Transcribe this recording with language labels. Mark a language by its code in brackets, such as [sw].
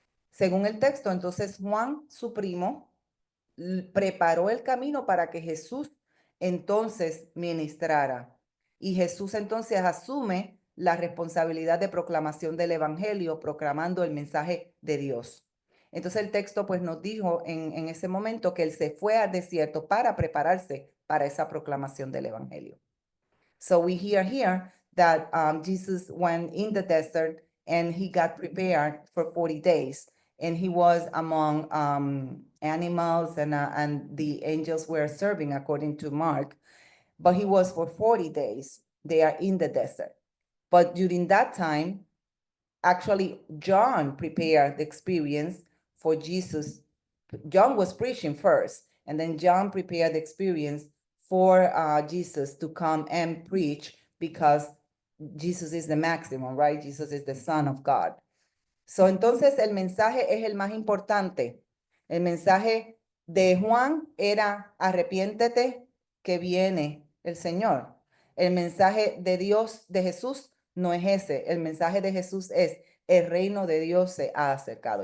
[es] Según el texto, entonces Juan, su primo, preparó el camino para que Jesús entonces ministrara. Y Jesús entonces asume la responsabilidad de proclamación del evangelio, proclamando el mensaje de Dios. Entonces el texto pues nos dijo en ese momento que él se fue al desierto para prepararse para esa proclamación del evangelio. [en] So we hear here that Jesus went in the desert and he got prepared for 40 days. And he was among animals, and the angels were serving according to Mark. But he was for 40 days. They are in the desert. But during that time, actually, John prepared the experience for Jesus. John was preaching first, and then John prepared the experience for Jesus to come and preach, because Jesus is the maximum, right? Jesus is the Son of God. [es] Entonces el mensaje es el más importante. El mensaje de Juan era arrepiéntete que viene el Señor. El mensaje de Dios, de Jesús, no es ese. El mensaje de Jesús es el reino de Dios se ha acercado.